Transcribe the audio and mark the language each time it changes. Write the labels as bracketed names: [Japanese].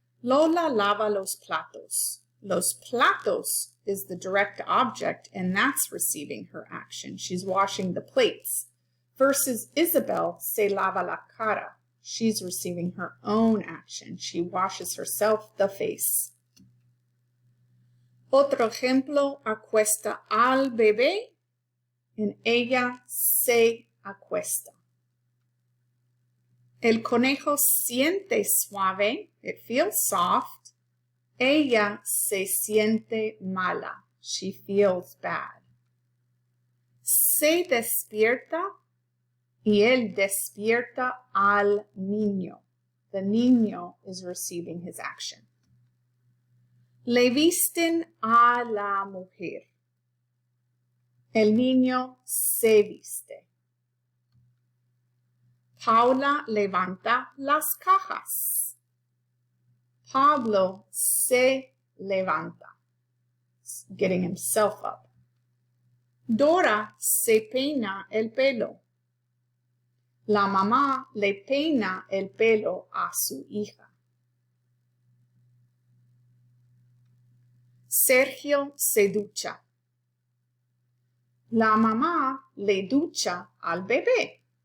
[Spanish] Lola lava los platos. [English] Los platos is the direct object, and that's receiving her action. She's washing the plates. Versus [Spanish] Isabel se lava la cara. [English] She's receiving her own action. She washes herself the face. [Spanish] Otro ejemplo, acuesta al bebé, and ella se acuesta. El conejo siente suave, [English] it feels soft. [Spanish] Ella se siente mala, [English] she feels bad. [Spanish] Se despierta, y él despierta al niño. [English] The niño is receiving his action. [Spanish] Le visten a la mujer. El niño se viste. Paula levanta las cajas. Pablo se levanta, [English] getting himself up. [Spanish] Dora se peina el pelo. La mamá le peina el pelo a su hija. Sergio se ducha. La mamá le ducha al bebé.